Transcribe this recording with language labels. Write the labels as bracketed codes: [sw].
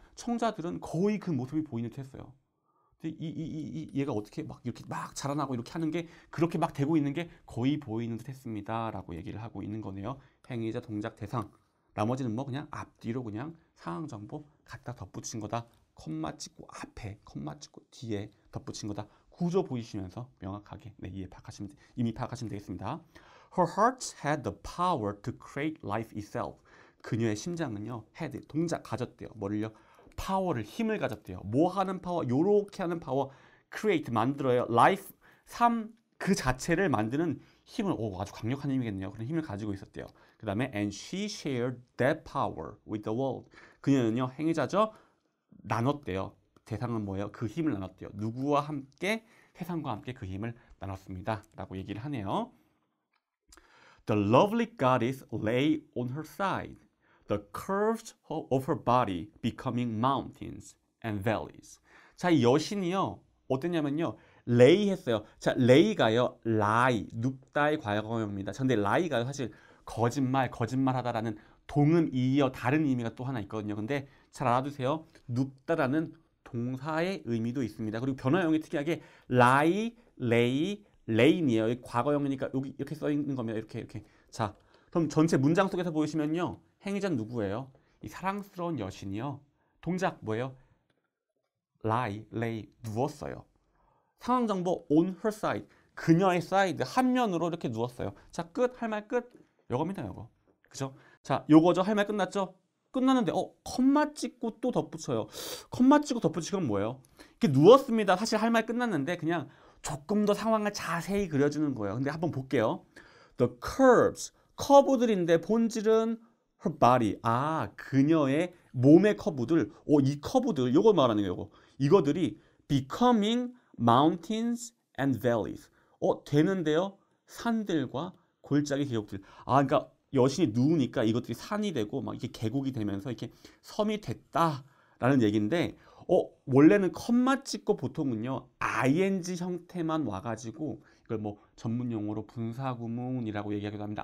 [ko] 청자들은 거의 그 모습이 보이는 듯 했어요. 근데 얘가 어떻게 막 이렇게 막 자라나고 이렇게 하는 게 그렇게 막 되고 있는 게 거의 보이는 듯 했습니다. 라고 얘기를 하고 있는 거네요. 행위자, 동작, 대상. 나머지는 뭐 그냥 앞뒤로 그냥 상황 정보 갖다 덧붙인 거다. 콤마 찍고 앞에, 콤마 찍고 뒤에 덧붙인 거다. 구조 보이시면서 명확하게 이미 파악하시면 되겠습니다. [en] Her heart had the power to create life itself. [ko] 그녀의 심장은요, had, 동작 가졌대요. 뭐를요? 파워를, 힘을 가졌대요. 뭐 하는 파워? 요렇게 하는 파워. create, 만들어요. life, 삶 그 자체를 만드는 힘을, 아주 강력한 힘이겠네요. 그런 힘을 가지고 있었대요. 그 다음에 [en] and she shared that power with the world. [ko] 그녀는요, 행위자죠. 나눴대요. 대상은 뭐예요? 그 힘을 나눴대요. 누구와 함께? 세상과 함께 그 힘을 나눴습니다. 라고 얘기를 하네요. [en] The lovely goddess lay on her side, the curves of her body becoming mountains and valleys. [ko] 자, 이 여신이요. 어땠냐면요. lay 했어요. 자, lay가요. lie, 눕다의 과거형입니다. 근데 lie가요. 사실 거짓말하다라는 동음 이어 다른 의미가 또 하나 있거든요. 근데 잘 알아두세요. 눕다라는 동사의 의미도 있습니다. 그리고 변화형이 특이하게 lie, lay, lay이에요. 과거형이니까 여기 이렇게 써 있는 겁니다. 이렇게. 자, 그럼 전체 문장 속에서 보시면요. 행위자는 누구예요? 이 사랑스러운 여신이요. 동작 뭐예요? lie, lay, 누웠어요. 상황 정보 [en] on her side. [ko] 그녀의 사이드 한 면으로 이렇게 누웠어요. 자, 끝. 할 말 끝. 요겁니다, 요거. 그죠? 자, 요거죠. 할 말 끝났죠? 끝났는데 컴마 찍고 또 덧붙여요. 컴마 찍고 덧붙이건 뭐예요? 이렇게 누웠습니다. 사실 할 말 끝났는데 그냥 조금 더 상황을 자세히 그려주는 거예요. 근데 한번 볼게요. [en] The curves, [ko] 커브들인데 본질은 [en] her body. [ko] 그녀의 몸의 커브들. 이 커브들, 요거 말하는 거예요. 이거들이 [en] becoming mountains and valleys. [ko] 되는데요. 산들과 골짜기 계곡들. 그러니까 여신이 누우니까 이것들이 산이 되고 막 이게 계곡이 되면서 이렇게 섬이 됐다라는 얘기인데 원래는 컴마 찍고 보통은요 ing 형태만 와가지고 이걸 뭐 전문 용어로 분사구문이라고 얘기하기도 합니다.